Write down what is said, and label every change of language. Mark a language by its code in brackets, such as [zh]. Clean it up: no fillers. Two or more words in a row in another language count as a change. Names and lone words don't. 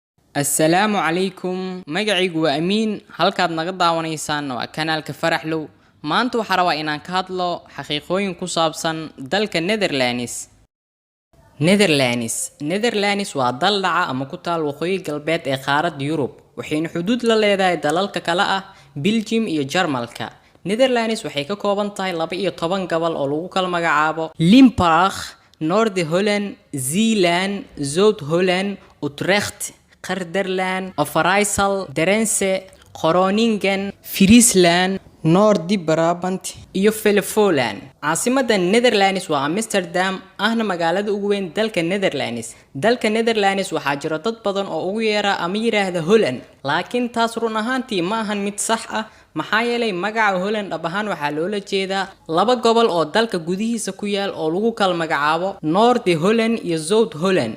[ar] السلام عليكم [so] magacaygu waa Amiin halkaad naga daawanaysaan waa kanaalka Faraxlow maanta waxa rabaa inaan ka hadlo xaqiiqooyin ku saabsan dalka Netherlands waa dal dhaca ama ku taal waqooyi galbeed ee qaaradda Yurub waxayna xuduud la leedahay dalalka kala ah Belgium iyo Jarmalka Netherlands waxay ka kooban tahay 12 gobol oo lagu kala magacaabo Limburg, Noord-Holland, Zeeland, Zuid-Holland, Utrecht, Gelderland, Overijssel, Drenthe, Groningen, Friesland, Noord-Brabant iyo Flevoland. Caasimadda Netherlands waa Amsterdam, ahna magaalada ugu weyn dalka Netherlands. Dalka Netherlands waxaa jira dad badan oo ugu yeera ama yiraahdo Holland, laakiin taas run ahaantii ma ahan mid sax ah. maxaa yeelay magaca Holland dhab ahaan waxaa loola jeedaa laba gobol oo dalka gudihiisa ku yaal oo lagu kala magacaabo Noord-Holland iyo Zuid-Holland.